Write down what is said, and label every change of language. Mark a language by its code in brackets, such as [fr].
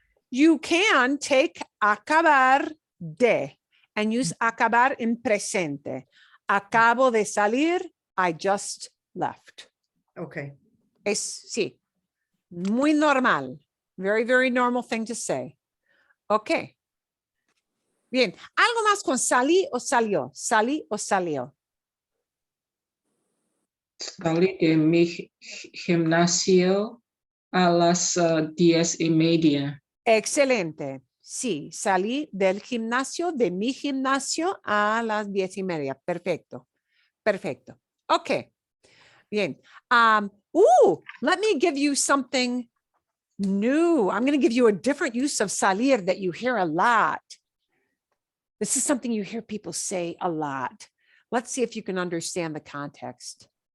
[en] You can take acabar de and use acabar in presente. [es] Acabo de salir, [en] I just left. Okay, [es] Sí, muy normal. [en] Very, very normal thing to say. Okay. [es] Bien, algo más con salí o salió. Salí o salió. Salí de mi gimnasio a las 10:30. Excelente. Sí, salí del gimnasio, de mi gimnasio a las 10:30. Perfecto. Perfecto. Okay. Bien. [en] Let me give you something new. I'm going to give you a different use of salir that you hear a lot. This is something you hear people say a lot. Let's see if you can understand the context.